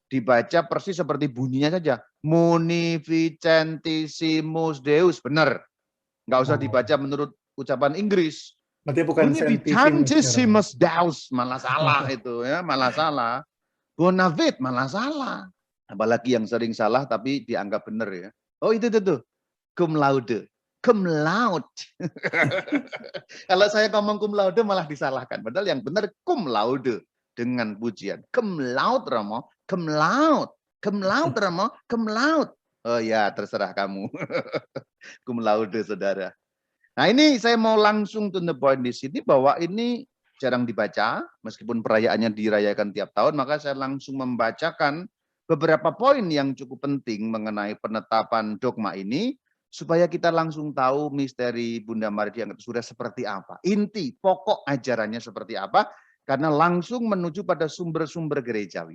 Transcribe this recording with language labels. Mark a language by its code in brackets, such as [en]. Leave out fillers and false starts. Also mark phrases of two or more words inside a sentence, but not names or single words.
[id] Dibaca persis seperti bunyinya saja. Munificentissimus Deus, benar. Nggak usah dibaca menurut ucapan Inggris. Berarti bukan Munificentissimus Deus, malah salah itu ya, malah salah. Bonavit malah salah. Apalagi yang sering salah tapi dianggap benar ya. Oh itu tuh. [la] Cum laude. Cum laude. [id] Kalau saya ngomong [la] cum laude [id] malah disalahkan. Padahal yang benar [la] cum laude. [id] Dengan pujian. [la] Cum laude Romo. Cum laude. Cum laude Romo. Cum laude. [id] Oh ya terserah kamu. [la] Cum laude saudara. [id] Nah ini saya mau langsung [en] to the point [id] di sini bahwa ini jarang dibaca. Meskipun perayaannya dirayakan tiap tahun. Maka saya langsung membacakan beberapa poin yang cukup penting mengenai penetapan dogma ini, supaya kita langsung tahu misteri Bunda Maria diangkat ke surga seperti apa. Inti, pokok ajarannya seperti apa, karena langsung menuju pada sumber-sumber gerejawi.